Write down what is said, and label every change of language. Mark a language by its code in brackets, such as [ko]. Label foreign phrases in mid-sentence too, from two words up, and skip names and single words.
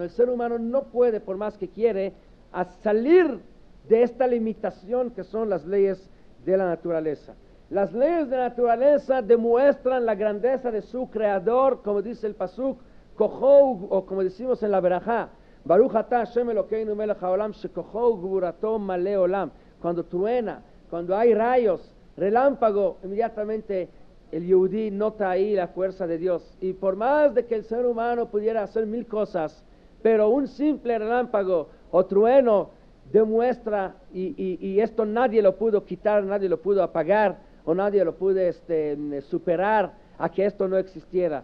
[es] El ser humano no puede, por más que quiere, salir de esta limitación que son las leyes de la naturaleza. Las leyes de la naturaleza demuestran la grandeza de su creador, como dice el pasuk, Kohou, o como decimos en la Berajá, [he] ברוך אתה השם אלוקינו מלך העולם שכחו גבורתו מלא עולם. [es] Cuando truena, cuando hay rayos, relámpago, inmediatamente el Yehudí nota ahí la fuerza de Dios. Y por más de que el ser humano pudiera hacer 1000 cosas, pero un simple relámpago o trueno demuestra, y esto nadie lo pudo quitar, nadie lo pudo apagar, o nadie lo pudo superar a que esto no existiera.